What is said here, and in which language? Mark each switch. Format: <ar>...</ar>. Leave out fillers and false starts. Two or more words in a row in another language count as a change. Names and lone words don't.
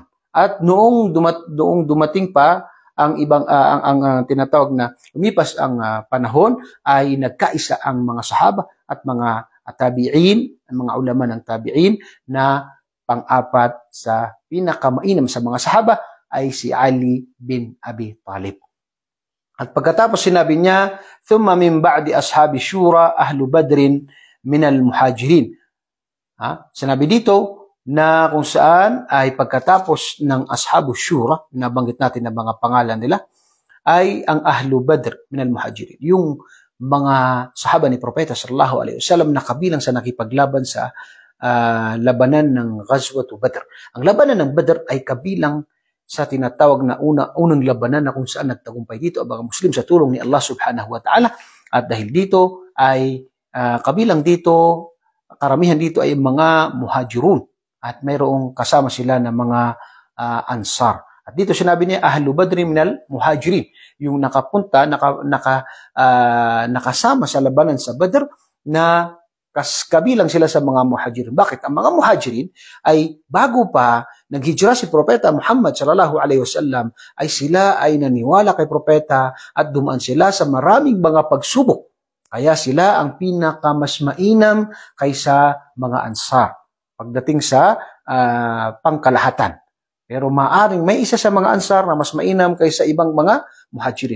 <tl>At noong dumating pa ang ibang ang tinatawag na lumipas ang panahon ay nagkaisa ang mga sahaba at mga tabi'in, ang mga ulama ng tabi'in na pang-apat sa pinakamainam sa mga sahaba ay si Ali bin Abi Talib. At pagkatapos sinabi niya,</tl> <ar>ثم من بعد أصحاب الشورى أهل بدر من المهاجرين.</ar> <tl>Sinabi dito na kung saan ay pagkatapos ng</tl> <ar>أصحاب الشورى,</ar> <tl>nabanggit natin na mga pangalan nila, ay ang</tl> <ar>أهل بدر من المهاجرين.</ar> <tl>Yung mga sahaba ni Propeta</tl> <ar>صلى الله عليه وسلم</ar> <tl>na kabilang sa nakipaglaban sa labanan ng Ghazwat Badr. Ang labanan ng Badr ay kabilang sa tinatawag na unang labanan na kung saan nagtagumpay dito ang mga Muslim sa tulong ni Allah</tl> <ar>سبحانه وتعالى.</ar> <tl>At dahil dito ay kabilang dito, karamihan dito ay mga muhajirun at mayroong kasama sila na mga ansar. At dito sinabi niya,</tl> <ar>أهل بدر من المهاجرين,</ar> <tl>yung nakapunta, nakasama sa labanan sa Badr na kabilang sila sa mga muhajirin. Bakit? Ang mga muhajirin ay bago pa naghijra si Propeta Muhammad</tl> <ar>صلى الله عليه وسلم</ar> <tl>ay sila ay naniwala kay Propeta at dumaan sila sa maraming mga pagsubok. Kaya sila ang pinakamas mainam kaysa mga ansar pagdating sa pangkalahatan. Pero maaring may isa sa mga ansar na mas mainam kaysa ibang mga muhajirin.</tl>